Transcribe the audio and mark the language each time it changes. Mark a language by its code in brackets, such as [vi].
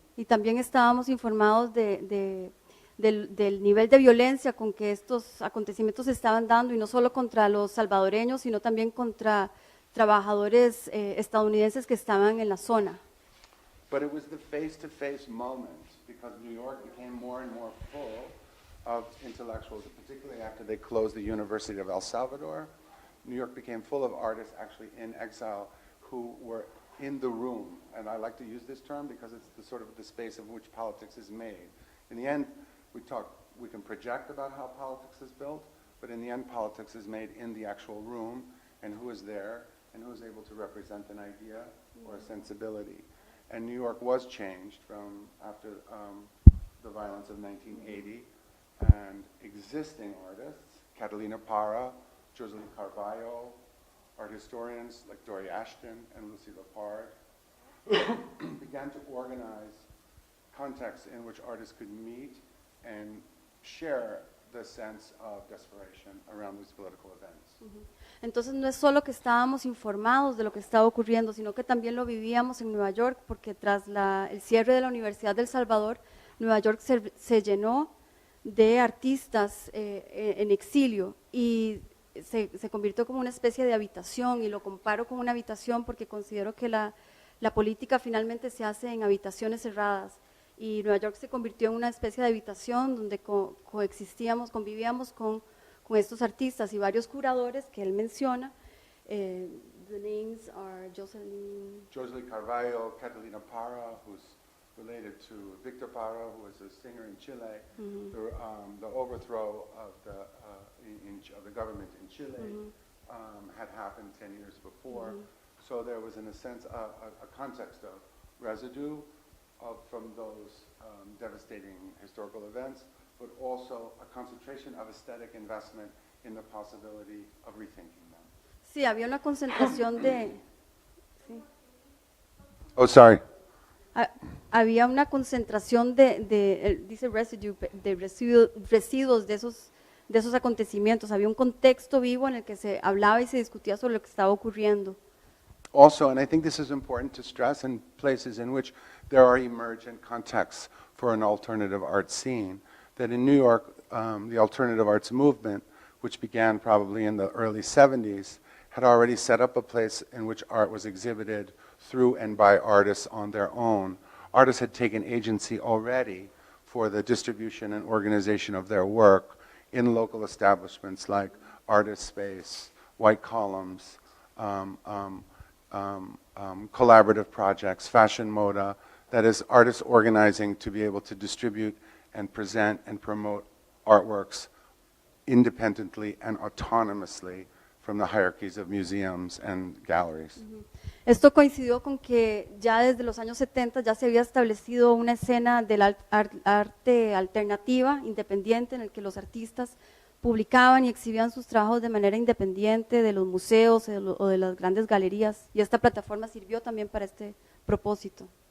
[es] Y también estábamos informados del nivel de violencia con que estos acontecimientos se estaban dando, y no solo contra los salvadoreños, sino también contra trabajadores estadounidenses que estaban en la zona. [en] But it was the face-to-face moment, because New York became more and more full of intellectuals, particularly after they closed the University of El Salvador. New York became full of artists actually in exile who were in the room, and I like to use this term because it's the sort of the space in which politics is made. In the end, we can project about how politics is built, but in the end, politics is made in the actual room, and who is there, and who is able to represent an idea or a sensibility. And New York was changed from after the violence of 1980, and existing artists, Catalina Parra, Joseline Carvalho, art historians like Dory Ashton and Lucy Lepard began to organize contexts in which artists could meet and share the sense of desperation around these political events. [es] Entonces no es solo que estábamos informados de lo que estaba ocurriendo, sino que también lo vivíamos en Nueva York, porque tras el cierre de la Universidad del Salvador, Nueva York se llenó de artistas en exilio, y se convirtió como una especie de habitación, y lo comparo con una habitación porque considero que la política finalmente se hace en habitaciones cerradas, y Nueva York se convirtió en una especie de habitación donde convivíamos con estos artistas y varios curadores que él menciona. [en] The names are Joseline Carvalho, Catalina Parra, who's related to Victor Parra, who was a singer in Chile. The overthrow of the government in Chile had happened 10 years before. So there was, in a sense, a context of residue from those devastating historical events, but also a concentration of aesthetic investment in the possibility of rethinking them. [es] Sí, había una concentración de... Sí. [en] Oh, sorry. [es] Había una concentración dice residue, de residuos de esos acontecimientos. Había un contexto vivo en el que se hablaba y se discutía sobre lo que estaba ocurriendo. [en] Also, and I think this is important to stress, in places in which there are emergent contexts for an alternative art scene, that in New York, the alternative arts movement, which began probably in the early 70s, had already set up a place in which art was exhibited through and by artists on their own. Artists had taken agency already for the distribution and organization of their work in local establishments like Artist Space, White Columns, collaborative projects, Fashion Moda, that is, artists organizing to be able to distribute and present and promote artworks independently and autonomously from the hierarchies of museums and galleries. [es] Esto coincidió con que ya desde los años 70 ya se había establecido una escena del arte alternativa, independiente, en el que los artistas publicaban y exhibían sus trabajos de manera independiente de los museos o de las grandes galerías, y esta plataforma sirvió también para este propósito.